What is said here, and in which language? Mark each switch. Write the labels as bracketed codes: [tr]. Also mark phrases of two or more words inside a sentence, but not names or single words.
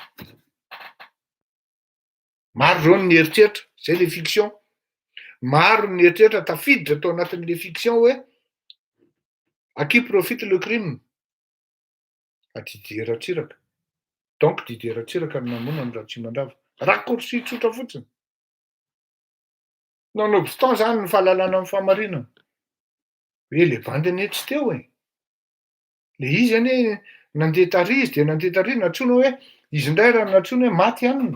[mg] Maro zao ny eritreritra, zay le fiction. Maro ny eritreritra tafiditra tao anatin'le fiction hoe [fr] à qui profite le crime? À Didier Ratsiraka. [mg] Donc Didier Ratsiraka no namono ny Ratsimandrava. Raccourci tsotra fotsiny. Nonobstant zany ny fahalalana amin'ny fahamarinana. Hoe le bandiny tsy teo e. Le izy anie nandeha tary izy de nandeha tary natsoina hoe izy indray raha natsoina hoe maty aminy.